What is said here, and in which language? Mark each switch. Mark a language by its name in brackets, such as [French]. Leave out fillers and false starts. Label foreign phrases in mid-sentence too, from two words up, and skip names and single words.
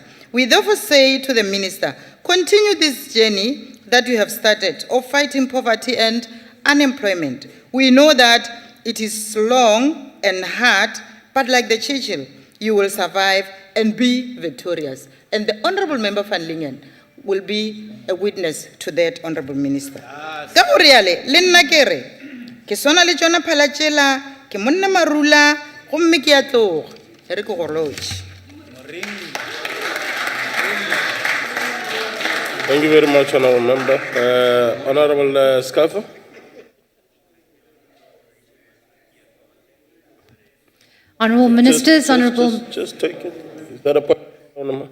[English] We therefore say to the Minister, continue this journey that you have started of fighting poverty and unemployment. We know that it is long and hard, but like the Churchill, you will survive and be victorious. And the Honorable Member van Lingen will be a witness to that, Honorable Minister. [Northern Sotho] Ka go riale, le nna ke re, ke swana le tsona phalatšela, ke monna marula, gomme ke a tloga. E re ke go lotše. [English] Thank you very much, Honorable Member. Honorable Scalfa. Honourable Ministers, Honourable... Just take it. Is that a point? Honourable?